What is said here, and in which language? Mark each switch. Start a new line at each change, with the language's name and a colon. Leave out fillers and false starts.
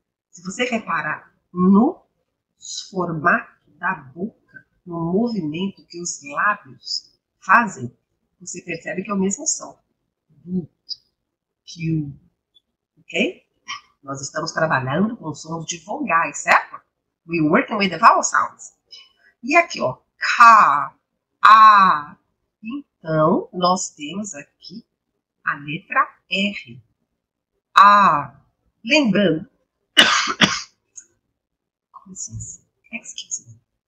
Portuguese: Se você reparar no formato da boca, no movimento que os lábios fazem, você percebe que é o mesmo som. Boot. Q. Ok? Nós estamos trabalhando com sons de vogais, certo?
English: We're working with the vowel sounds.
Portuguese: E aqui, ó, K, A. Então, nós temos aqui a letra R. A. Lembrando. Com licença.
English: Excuse me.